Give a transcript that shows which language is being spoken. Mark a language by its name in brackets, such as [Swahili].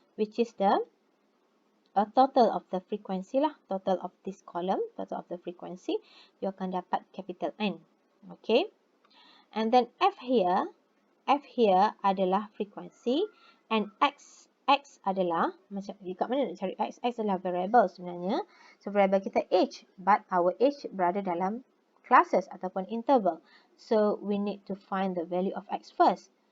[English] Which is the total of the frequency lah. Total of this column, total of the frequency. You [Malay] akan dapat [English] capital N. Okay. And then F here adalah frequency. [Malay] And X adalah, macam kat mana nak cari X? X adalah variable sebenarnya. [English] So, variable kita age. But our age [Malay] berada dalam [English] classes ataupun interval. So, we need to find the value of X first.